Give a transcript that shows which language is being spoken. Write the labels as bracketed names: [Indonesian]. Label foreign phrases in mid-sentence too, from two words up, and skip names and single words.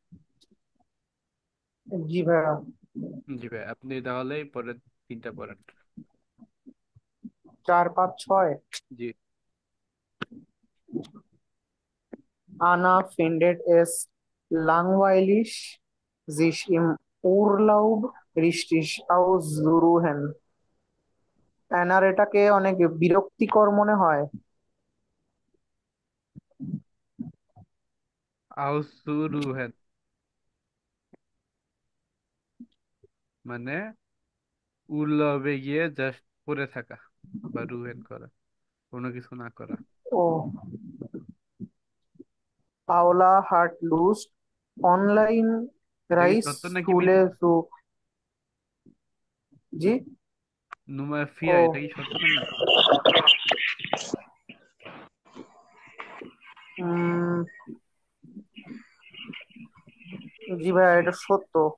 [Bangla] জি ভাইয়া। জি ভাই, আপনি তাহলে পরের তিনটা পড়েন। 4, 5, 6। জি। [German] Anna findet es langweilig, sich im Urlaub richtig auszuruhen. [Bangla] অ্যানার এটাকে অনেক বিরক্তিকর মনে হয়। আউসুরুহেন মানে উল্লবে গিয়ে জাস্ট পড়ে থাকা বা রুহেন করা, কোনো কিছু না করা। [German] ও, পাওলা hat Lust, online [Bangla] এটা কি সত্য নাকি Reisschule মিথ্যা? zu। জি। নুমা ও, ফিয়া, এটা কি সত্য না মিথ্যা? উম, জি ভাইয়া, এটা সত্য।